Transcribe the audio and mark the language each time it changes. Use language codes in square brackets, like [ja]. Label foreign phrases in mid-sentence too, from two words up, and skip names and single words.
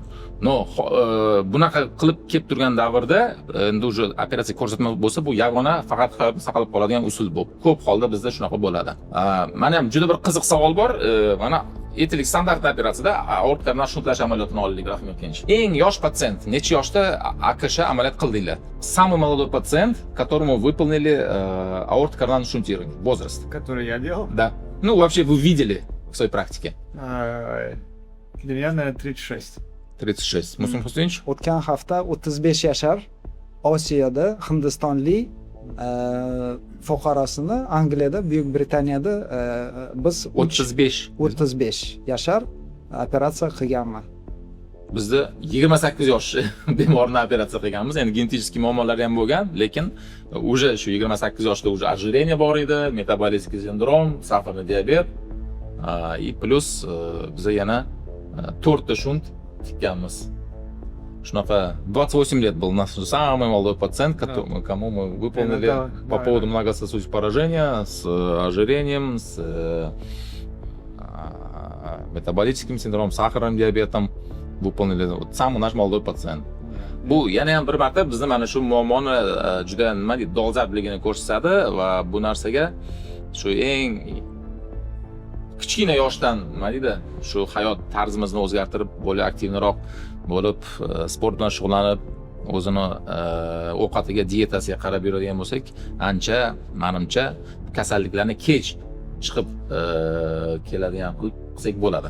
[uz] No, bunaqa qilib kelib turgan davrda endi o'sha operatsiya ko'rsatma bo'lsa, bu yagona faqat hayotni saqlab qoladigan usul bu. Ko'p holda bizda shunaqa bo'ladi. Mana ham juda bir qiziq savol bor. Mana aytaylik, standart operatsiyada aorta koronar shuntlash amaliyotini olaylik, Rahmat Kench. Eng yosh patsient necha yoshda AKШ amaliyot qildinglar? [ru] Самый молодой пациент, которому выполнили аорта коронарное шунтирование, возраст. Который я делал? Да. Ну, вообще вы видели в своей практике? Для меня, наверное, 36. 36. [uz] Musim Husaynovich? O'tgan hafta 35 yashar Osiyoda Hindistonlik fuqarosini Angliyada, Buyuk Britaniyada biz 35 yashar operatsiya qilganman. Bizda 28 yosh bemorni operatsiya qilganmiz. Endi genetik muammolari ham bo'lgan, lekin уже shu 28 yoshda [ru] уже ожирение [uz] bor edi, metabolический sindrom, [ru] сахарный диабет, и плюс [uz] biza yana 4 ta shunt tikkanmiz. [ru] Шунака 28 лет был наш самый молодой пациент, кому мы выполнили по поводу многососудистого поражения, с ожирением, с метаболическим синдромом, сахарным диабетом. Выполнили вот самый наш молодой пациент. [uz] Bu yana ham bir marta bizni mana shu muammoni juda nima deydi, dolzarbligini ko'rsatadi va bu narsaga shu eng kichkina yoshdan nima deydi, shu hayot tarzimizni o'zgartirib, bo'lib aktivroq bo'lib, sport bilan shug'ullanib, o'zini ovqatiga, dietasiga qarab yuradigan bo'lsak, ancha menimcha kasalliklarni kech chiqib keladigan qilsak bo'ladi.